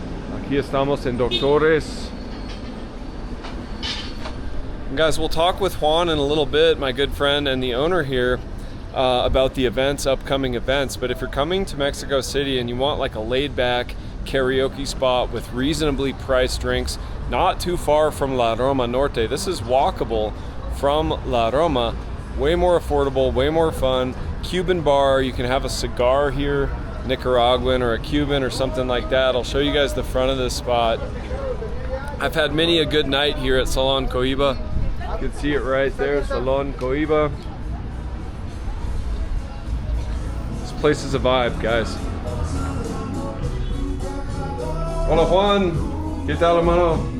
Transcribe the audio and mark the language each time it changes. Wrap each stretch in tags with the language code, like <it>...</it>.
<es>Aquí estamos en Doctores.</es> <en>And guys, we'll talk with Juan in a little bit, my good friend and the owner here. about the events, upcoming events. But if you're coming to Mexico City and you want like a laid-back karaoke spot with reasonably priced drinks, not too far from La Roma Norte. This is walkable from La Roma. Way more affordable, way more fun. Cuban bar, you can have a cigar here, Nicaraguan or a Cuban or something like that. I'll show you guys the front of this spot. I've had many a good night here at Salon Kohiba. You can see it right there, Salon Kohiba. This place is a vibe, guys.</en> <es>Hola Juan, ¿qué tal hermano?</es>